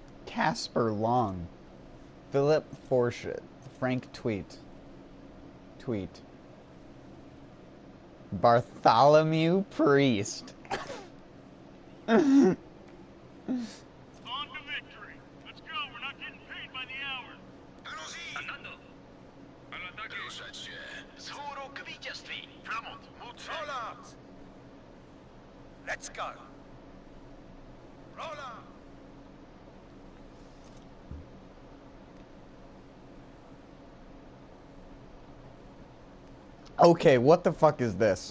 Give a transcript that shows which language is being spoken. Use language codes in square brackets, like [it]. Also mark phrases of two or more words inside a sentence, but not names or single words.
[en] Casper Long. Philip Forshit. Frank Tweet. Bartholomew Priest. On to victory. Let's go. We're not getting paid by the hour. [fr] Allons-y! [it] Andando. All'attacco. [pl] Ruszać się. Zvorok widziestwi. [en] Fremont, move Roll out! Let's go! Roll out! Okay, what the fuck is this?